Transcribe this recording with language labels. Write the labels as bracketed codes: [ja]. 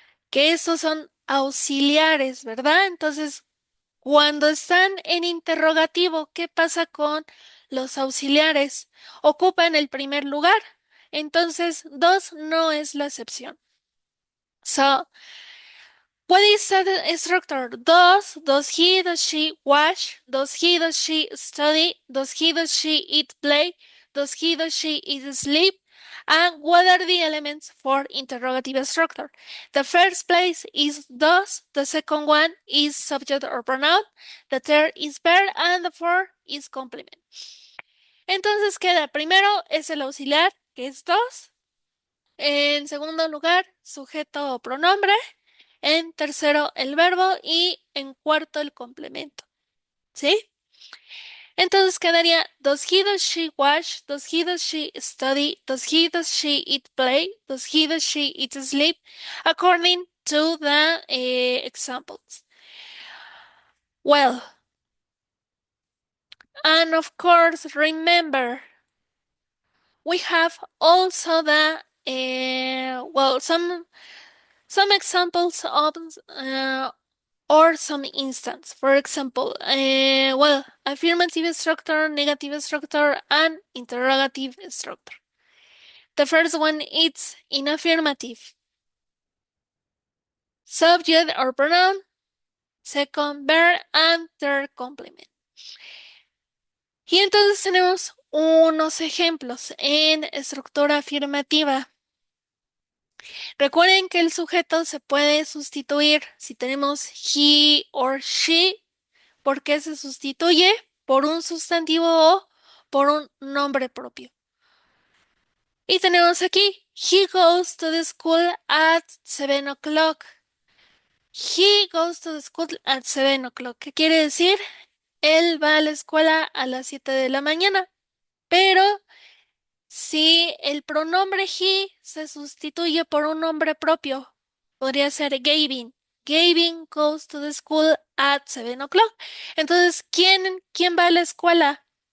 [es] Que esos son auxiliares, ¿verdad? Entonces, cuando están en interrogativo, ¿qué pasa con los auxiliares? Ocupan el primer lugar. Entonces, dos no es la excepción. [en] So, what is the structure? Does he, does she wash? Does he, does she study? Does he, does she eat, play? Does he, does she eat, sleep? And what are the elements for interrogative structure? The first place is does, the second one is subject or pronoun, the third is verb, and the fourth is complement. [es] Entonces queda primero es el auxiliar, que es does. En segundo lugar, sujeto o pronombre. En tercero, el verbo. Y en cuarto, el complemento. ¿Sí? Entonces quedaría: [en] does he, does she wash? Does he, does she study? Does he, does she eat, play? Does he, does she eat, sleep? According to the examples. Well, and of course, remember, we have also the well, some examples of or some instance. For example, well, affirmative structure, negative structure, and interrogative structure. The first one is in affirmative. Subject or pronoun, second verb, and third complement. [es] Y entonces tenemos unos ejemplos en estructura afirmativa. Recuerden que el sujeto se puede sustituir si tenemos [en] he or she, [es] porque se sustituye por un sustantivo o por un nombre propio. Y tenemos aquí: [en] he goes to the school at 7 o'clock. He goes to the school at 7 o'clock. [es] ¿Qué quiere decir? Él va a la escuela a las 7 de la mañana. Pero si el pronombre he se sustituye por un nombre propio? Podría ser Gavin. [en] Gavin goes to the school at 7 o'clock. [es] Entonces, ¿quién va a la escuela?